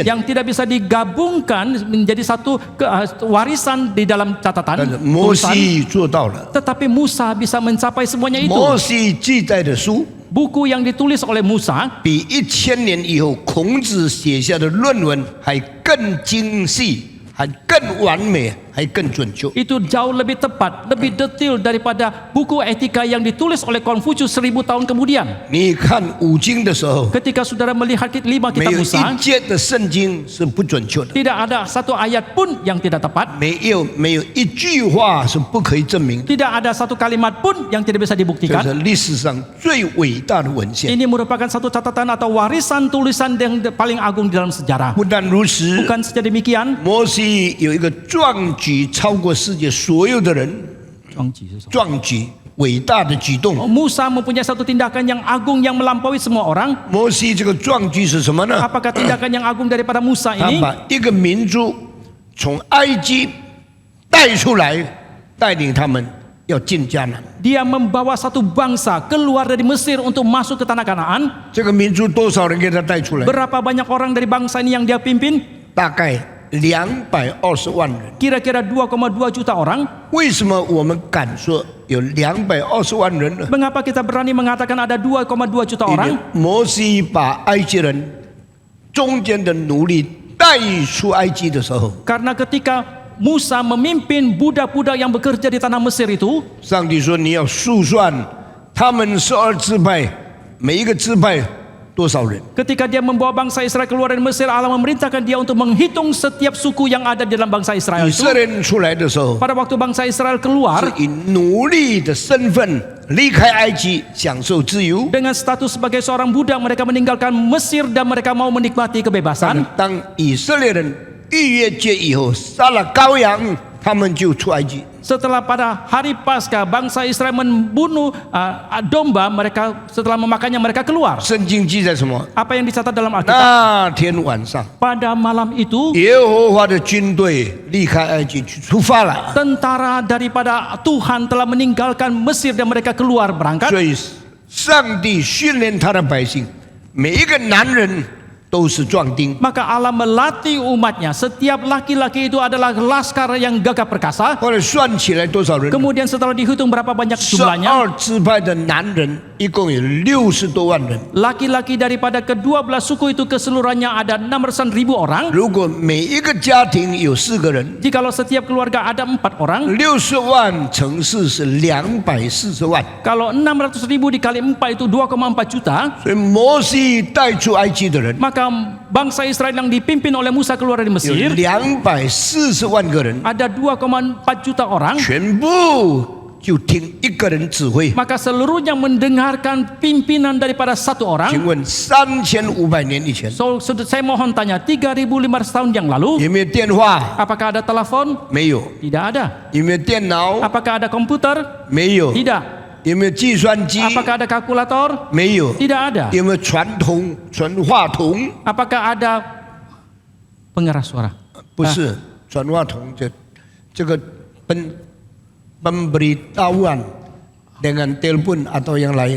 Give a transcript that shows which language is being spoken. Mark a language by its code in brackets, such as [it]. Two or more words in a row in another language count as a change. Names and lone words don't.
[id] yang tidak bisa digabungkan menjadi satu warisan di dalam [zh] 但 [id] catatan [zh] 是摩 [id] tulisan. [zh] 西做到了， [id] Tetapi Musa bisa mencapai semuanya itu. [zh] 摩西记载的书 [id] Buku yang ditulis oleh Musa [zh] 比1000年以后孔子写下的论文还更精细，还更完美，还更准确。 [id] itu jauh lebih tepat, lebih detail daripada buku etika yang ditulis oleh Konfusius 1000 tahun kemudian. [zh] 你看五经的时候， [id] Ketika saudara melihat 5 [zh] 没 [id] kitab [zh] 有 [id] Musa, [zh] 一节的圣经是不准确的， [id] tidak ada satu ayat pun yang tidak tepat, [zh] 没有一句话是不可以证明的。 [id] tidak ada satu kalimat pun yang tidak bisa [zh] 这 [id] dibuktikan. [zh] 是历史上最伟大的文献。 [id] Ini merupakan satu catatan atau warisan tulisan yang paling agung di dalam sejarah. [zh] 不但如此， [id] Bukan saja demikian, [zh] 摩西有一个壮举，超过世界所有的人，壮举伟大的举动。 [id] Musa mempunyai satu tindakan yang agung yang melampaui semua orang. [zh] 摩西这个壮举是什么呢？ [id] Apakah tindakan yang agung daripada Musa [zh] 他 [id] ini? [zh] 把一个民族从埃及带出来，带领他们要进迦南。 [id] Dia membawa satu bangsa keluar dari Mesir untuk masuk ke tanah Kanaan. [zh] 这个民族多少人给他带出来？ [id] Berapa banyak orang dari bangsa ini yang dia pimpin? [zh] 大概220万人。 [id] Kira-kira 2,2 juta orang. [zh] 为什么我们敢说有220万人呢？ [id] Mengapa kita berani mengatakan ada 2,2 juta [zh] 因为 [id] orang? [zh] 摩西把埃及人中间的奴隶带出埃及的时候， [id] Karena ketika Musa memimpin budak-budak yang bekerja di tanah Mesir itu, [zh] 上帝说你要数算他们12支派，每一个支派多少人？ [id] ketika dia membawa bangsa Israel keluar dari Mesir, Allah memerintahkan dia untuk menghitung setiap suku yang ada di dalam bangsa Israel [zh] 以 [id] itu. [zh] 色列人出来的时候， [id] Pada waktu bangsa Israel keluar [zh] 是以奴隶的身份离开埃及，享受自由。 [id] dengan status sebagai seorang budak, mereka meninggalkan Mesir dan mereka mau menikmati [zh] 但 [id] kebebasan. [zh] 当以色列人逾越节以后，杀了羔羊，他们就出埃及。 [id] Setelah pada hari Paskah bangsa Israel membunuh domba, mereka setelah memakannya mereka keluar. [zh] 圣经记载什么？ [id] Apa yang dicatat dalam Alkitab? [zh] 那天晚上， [id] Pada malam itu [zh] 耶和华的军队离开埃及去出发了。 [id] tentara daripada Tuhan telah meninggalkan Mesir dan mereka keluar berangkat. [zh] 所以，上帝训练他的百姓，每一个男人都是壮丁。 [id] Maka Allah melatih umatnya. Setiap laki-laki itu adalah laskar yang gagah perkasa. [zh] 后来算起来多少人？ [id] Kemudian setelah dihitung berapa banyak jumlahnya, [zh] 12 支派的男人一共有60多万人。 [id] laki-laki daripada ke-12 suku itu keseluruhannya ada 600.000 orang. [zh] 如果每一个家庭有4个人， [id] Jikalau setiap keluarga ada 4 orang, [zh] 60 万乘4是240万。 [id] kalau 600.000 dikali 4 itu 2,4 juta. [zh] 所以摩西带出埃及的人 [id] Maka bangsa Israel yang dipimpin oleh Musa keluar dari [zh] 有 [id] Mesir [zh] 240万个人， [id] ada 2,4 juta orang. [zh] 全部就听一个人指挥。 [id] Maka seluruhnya mendengarkan pimpinan daripada satu [zh] 请 [id] orang. [zh] 问3500年以前 [id] So, saya mohon tanya, 3.500 tahun yang lalu, [zh] 有没有电话？ [id] apakah ada telepon? [zh] 没有。 [id] Tidak ada. [zh] 有没有电脑？ [id] Apakah ada komputer? [zh] 没有。 [id] Tidak. [zh] 有没有计算机？ [id] Apakah ada kalkulator? [zh] 没有。 [id] Tidak ada. [zh] 有没有传话筒？ [id] Apakah ada pengeras suara? [zh] 不是，传话筒这个 [id] pemberitahuan dengan telepon atau yang lain